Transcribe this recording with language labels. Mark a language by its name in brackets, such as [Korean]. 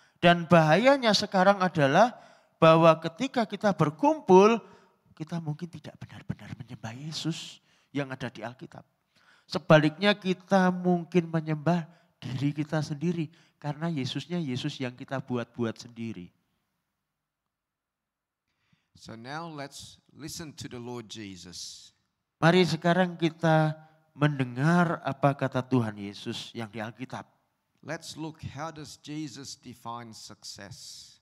[Indonesian] Dan bahayanya sekarang adalah bahwa ketika kita berkumpul, kita mungkin tidak benar-benar menyembah Yesus yang ada di Alkitab. Sebaliknya kita mungkin menyembah diri kita sendiri. Karena Yesusnya Yesus yang kita buat-buat sendiri. [English] So now let's listen to the Lord Jesus. [Indonesian] Mari sekarang kita mendengar apa kata Tuhan Yesus yang di Alkitab. [English] Let's look, how does Jesus define success?